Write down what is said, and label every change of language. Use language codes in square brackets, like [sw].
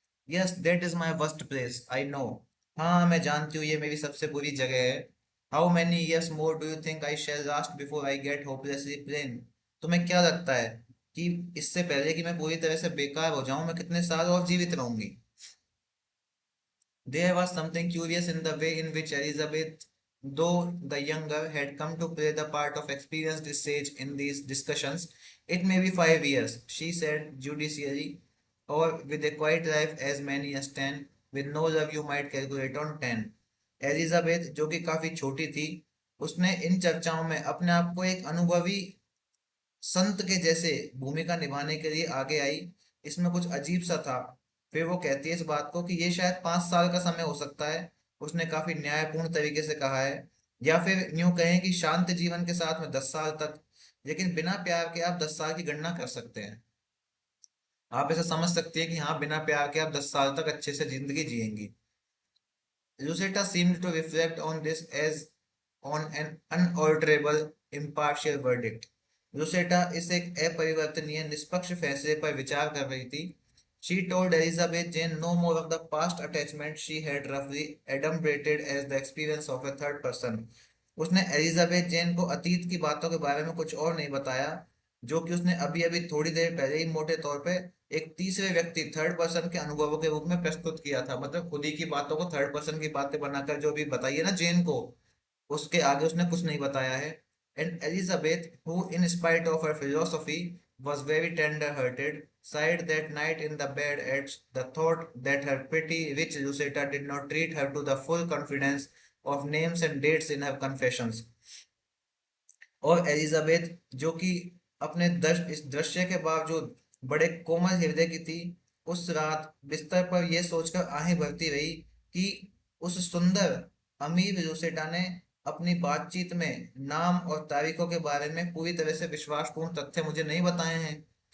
[en] Yes that is my worst place I know. [hi] हाँ मैं जानती हूँ ये मेरी सबसे बुरी जगह है। [en] How many years more do you think I shall last before I get hopelessly plain. [hi] तुम्हें क्या लगता है कि इससे पहले कि मैं पूरी तरह से बेकार हो जाऊं मैं कितने साल और जीवित रहूंगी। [en] There was something curious in the way in which Elizabeth, though the younger, had come to play the part of experienced sage in these discussions. It may be 5 years, she said judicially, or with a quiet life as many as 10, with no love you might calculate on 10। [hi] Elizabeth जो कि काफी छोटी थी, उसने इन चर्चाओं में अपने आप को एक अनुभवी संत के जैसे भूमिका निभाने के लिए आगे आई। इसमें कुछ अजीब सा था। फिर वो कहती है इस बात को कि ये शायद 5 साल का समय हो सकता है, उसने काफी न्यायपूर्ण तरीके से कहा है। या फिर यूं कहें कि शांत जीवन के साथ में 10 साल तक, लेकिन बिना प्यार के आप 10 साल की गणना कर सकते हैं। आप ऐसा समझ सकते हैं कि हाँ बिना प्यार के आप 10 साल तक अच्छे से जिंदगी जिएंगी। [en] Lucetta seemed to reflect on this as on an unalterable, impartial verdict। [hi] Lucetta इस एक अपरिवर्तनीय निष्पक्ष फैसले पर विचार कर रही थी। [en] She told Elizabeth Jane no more of the past attachment she had roughly adumbrated as the experience of a third person। [hi] उसने एलिजाबेथ जेन को अतीत की बातों के बारे में कुछ और नहीं बताया, जो कि उसने अभी अभी थोड़ी देर पहले ही मोटे तौर पे एक तीसरे व्यक्ति थर्ड पर्सन के अनुभवों के रूप में प्रस्तुत किया था। मतलब खुद ही की बातों को थर्ड पर्सन की बातें बनाकर जो भी बताई है ना जेन को, उसके आगे उसने कुछ नहीं बताया है। [en] And Elizabeth who in spite of her philosophy was very tender-hearted, sighed that night in the bed at the thought that her pretty rich Lucetta did not treat her to the full confidence of names and dates in her confessions। [hi] और Elizabeth जो कि अपने इस दृश्य के बावजूद बड़े कोमल हृदय की थी। उस रात बिस्तर पर यह सोचकर आहें भरती रही कि उस सुंदर अमीर रूसेटा ने अपनी बातचीत में नाम और तारीखों के बारे में पूरी तरह से विश्वासपूर्ण तथ्य मुझे नहीं बताए हैं।